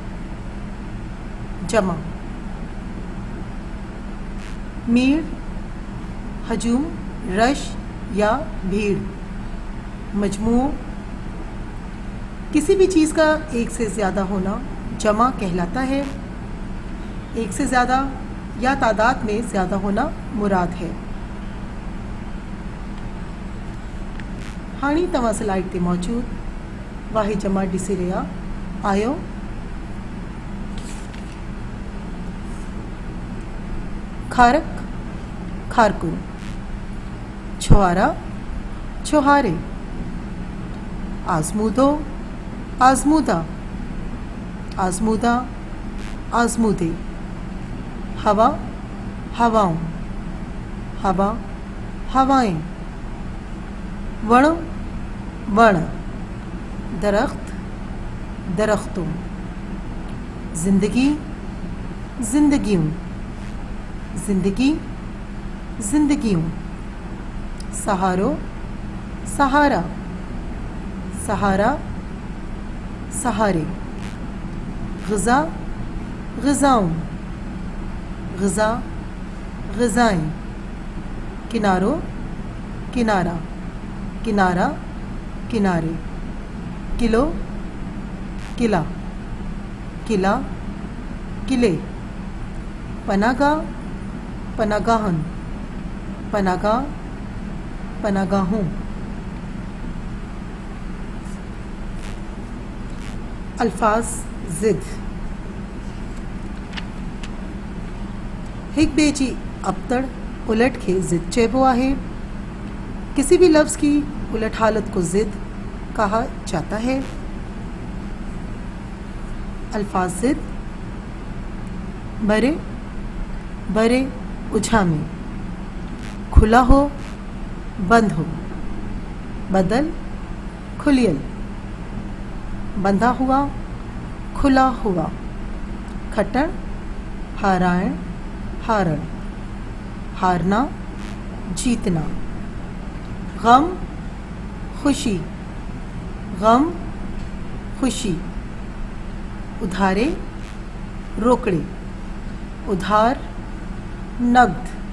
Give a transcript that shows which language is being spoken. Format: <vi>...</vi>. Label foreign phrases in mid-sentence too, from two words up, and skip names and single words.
<ur>جمع میر، ہجوم، رش یا بھیڑ. مجموع کسی بھی چیز کا ایک سے زیادہ ہونا جمع کہلاتا ہے. ایک سے زیادہ یا تعداد میں زیادہ ہونا مراد ہے.</ur> <sd>हाणी तव्हां स्लाइड ते मौजूद वाहिद जमा ॾिसी रहिया आहियो। खारक, खारकुन।</sd> <ur>چھوہارا، چھوہارے.</ur> <sd>आज़मूदो, आज़मूदा,</sd> <ur>آزمودہ، آزمودے.</ur> <sd>हवा, हवाओं,</sd> <ur>ہوا، ہوائیں.</ur> <sd>वण, वण।</sd> <ur>درخت، درختوں.</ur> <sd>जिंदगी, जिंदगियों,</sd> <ur>زندگی، زندگیوں.</ur> <sd>सहारो,</sd> <ur>सहारा, سہارا، سہارے.</ur> <sd>ग़िज़ा, ग़िज़ाओं,</sd> <ur>غذا، غذائیں.</ur> <sd>किनारो, किनारा,</sd> <ur>کنارا، کنارے.</ur> <sd>किलो, किला,</sd> <ur>قلعہ، قلعے.</ur> <sd>पनागाह, पनागाहन,</sd> <ur>پناہ گاہ، پناہ گاہوں.</ur> <sd>अल्फाज ज़िद हिक ॿिए जी अबतड़ उलट खे ज़िद चइबो आहे।</sd> <ur>کسی بھی لفظ کی الٹ حالت کو ضد کہا جاتا ہے.</ur> <sd>अल्फाज ज़िद भरे, भरे उझामे।</sd> <ur>کھلا ہو، بند ہو.</ur> <sd>बदल, खुलियल।</sd> <ur>بندھا ہوا، کھلا ہوا.</ur> <sd>खटण, हाराइण, हारण।</sd> <ur>ہارنا، جیتنا. غم، خوشی، غم، خوشی.</ur> <sd>उधारे, रोकड़े।</sd> <ur>ادھار، نقد.</ur>